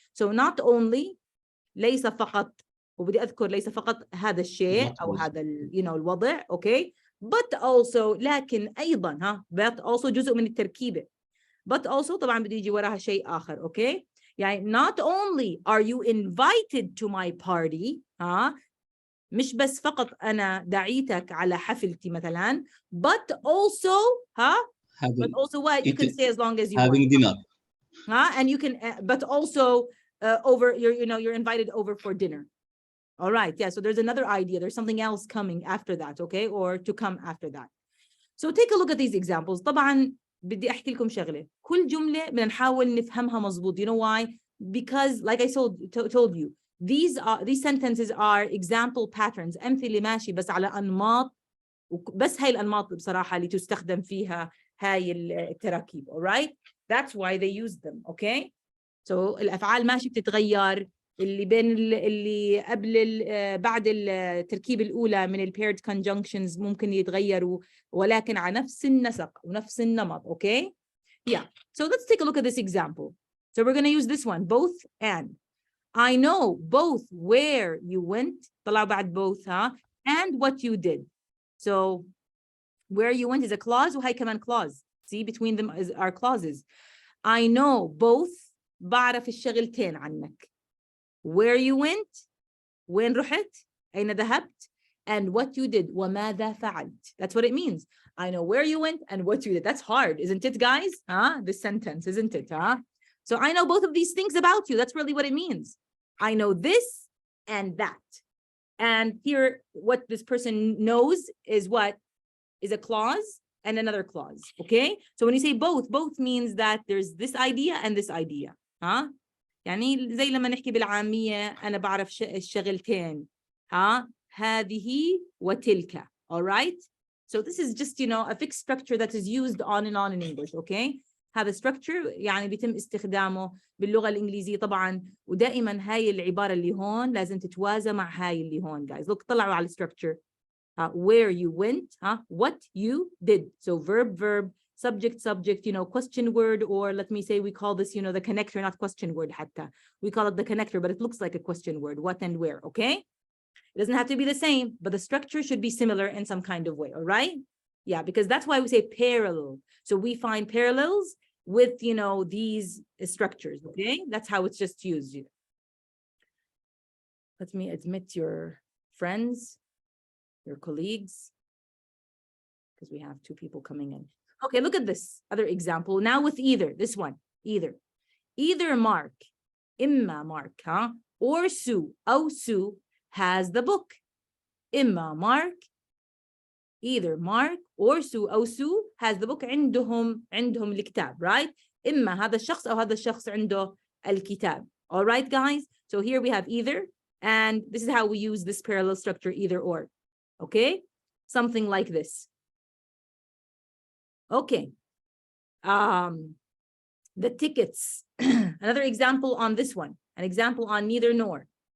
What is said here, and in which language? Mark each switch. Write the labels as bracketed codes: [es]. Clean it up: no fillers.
[en] so not only [ar] ليس فقط، وبدي أذكر ليس فقط هذا الشيء أو هذا الوضع. أوكي. [en] but also [ar] لكن أيضا [en] but also [ar] جزء من التركيبة. [en] but also [ar] طبعا بدي يجي وراها شيء آخر. أوكي. يعني not only are you invited to my party، مش بس فقط أنا دعيتك على حفلتي مثلا، but also but also what you can say as long as you [en] having want. dinner. And you can but also over you're invited over for dinner. all right. yeah, so there's another idea, there's something else coming after that. okay, or to come after that. so take a look at these examples. [ar] طبعا بدي أحكي لكم شغلة، كل جملة بدنا نحاول نفهمها مزبوط. [en] you know why? because like I told you, these sentences are example patterns، [ar] أمثلة ماشي بس على أنماط، وبس هاي الأنماط بصراحة اللي تستخدم فيها هاي التراكيب. [en] all right. that's why they use them. okay. so [ar] الأفعال ماشي بتتغير، اللي بين اللي قبل بعد التركيب الأولى من ال paired conjunctions ممكن يتغيروا ولكن على نفس النسق ونفس النمط. [en] Okay? Yeah. So let's take a look at this example. So we're going to use this one, both and. I know both where you went, [ar] طلعوا بعد [en] both, huh? And what you did. So where you went is a clause [ar] وهي كمان [en] clause. See, between them are clauses. I know both, [ar] بعرف الشغلتين عنك. [en] Where you went, [ar] وين رحت, أين ذهبت, [en] and what you did, [ar] وماذا فعلت. [en] That's what it means. I know where you went and what you did. That's hard, isn't it, guys? Huh? This sentence, isn't it? Huh? So I know both of these things about you. That's really what it means. I know this and that. And here, what this person knows is what? Is a clause and another clause. Okay? So when you say both, both means that there's this idea and this idea. Huh? [ar] يعني زي لما نحكي بالعامية أنا بعرف الشغلتين. ها هذه وتلك. [en] All right? So this is just, you know, a fixed structure that is used on and on in English. Okay? [ar] هذا structure يعني بيتم استخدامه باللغة الإنجليزية طبعا ودائما هاي العبارة اللي هون لازم تتوازى مع هاي اللي هون. [en] Guys, look [ar] طلعوا على [en] structure. Where you went, what you did. So verb, verb, subject, subject, you know, question word, or let me say we call this, you know, the connector, not question word حتى. We call it the connector, but it looks like a question word, what and where, okay? It doesn't have to be the same, but the structure should be similar in some kind of way, all right? Yeah, because that's why we say parallel. So we find parallels with, you know, these structures, okay? That's how it's just used. Let me admit your friends, your colleagues, because we have two people coming in. Okay, look at this other example. Now with either, this one, either. Either Mark, Imma Mark, or Sue, Sue has the book. Imma Mark, either Mark or Sue, Sue has the book. [ar] عندهم الكتاب, right? إما هذا الشخص أو هذا الشخص عنده الكتاب. [en] All right, guys? So here we have either, and this is how we use this parallel structure, either or. Okay? Something like this. Okay. The tickets. Another example on this one. An example on neither nor.